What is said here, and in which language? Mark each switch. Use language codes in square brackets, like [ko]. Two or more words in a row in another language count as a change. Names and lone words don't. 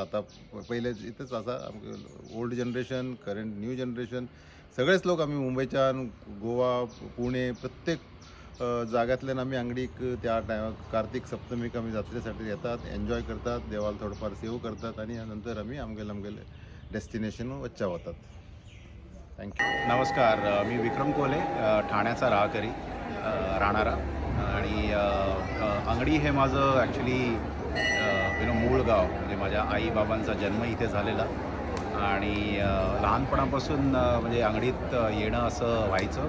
[kok] आता पहिले इथंच आसा [en] old generation, current new generation [kok] सगळेच लोक आम्ही मुंबईच्यान गोवा पुणे प्रत्येक जाग्यातल्यान आमी अंगडीक त्या टायमार कार्तिक सप्तमीक आमी जात्रेसाठी येतात, एन्जॉय करतात, देवाला थोडंफार सेव करतात आणि नंतर आमी आमगेले डेस्टिनेशन वच्चा वतात. [en] thank you. [mr] नमस्कार, मी विक्रम कोले, ठाण्याचा राहणारा आणि अंगडी हे माझं ॲक्च्युली मूळ गाव. म्हणजे माझ्या आईबाबांचा जन्म इथे झालेला आणि लहानपणापासून म्हणजे अंगडीत येणं असं व्हायचं.